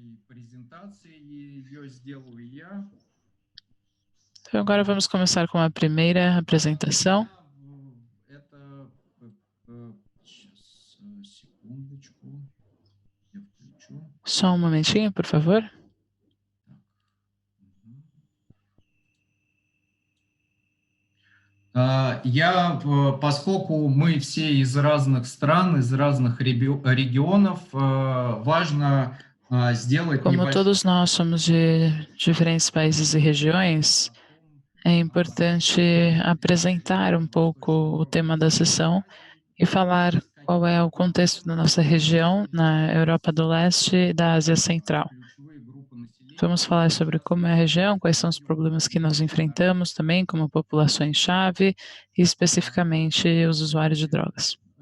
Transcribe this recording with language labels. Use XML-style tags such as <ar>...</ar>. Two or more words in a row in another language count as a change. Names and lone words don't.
<pt>Então, agora vamos começar com a primeira apresentação. Só um momentinho, por favor.</pt> <ru>Поскольку мы все из разных стран, из разных регионов, важно сделать</ru> <pt>Como todos nós somos de diferentes países e regiões, é importante apresentar um pouco o tema da sessão e falar qual é o contexto da nossa região na Europa do Leste e da Ásia Central. Vamos falar sobre como é a região, quais são os problemas que nós enfrentamos também, como populações-chave e especificamente os usuários de drogas.</pt>